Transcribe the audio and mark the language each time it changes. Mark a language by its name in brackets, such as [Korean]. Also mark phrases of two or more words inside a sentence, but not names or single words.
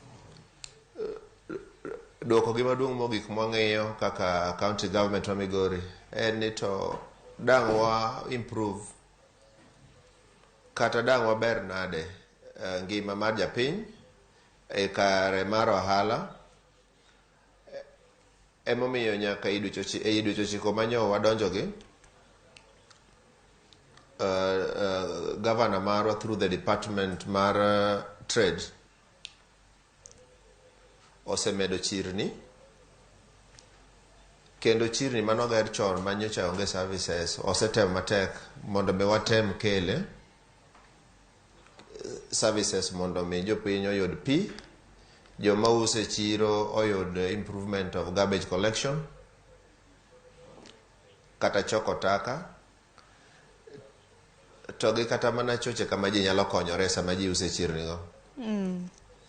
[Luo (Kenya and Tanzania)] Duoko gima duong' mogik mwang'iyo kaka county government wa Migori en ni to dang' wa improve kata dang' wa ber nade ngima mar japiny e kare mar ohala. Emomiyo nyaka iduchochiko manyo wadonjo gi governor marwa [English] through the department [Luo (Kenya and Tanzania)] mar trade osemedo chirni kendo chirni manoger chon manyocha onge services osetem matek mondo me watem kele services mondo me jopiny oyud pi, joma use chiro oyud [English] improvement of garbage collection [Luo (Kenya and Tanzania)] kata choko taka, to gi kata mana choche kama ji nyalo konyore sama ji use chirni go.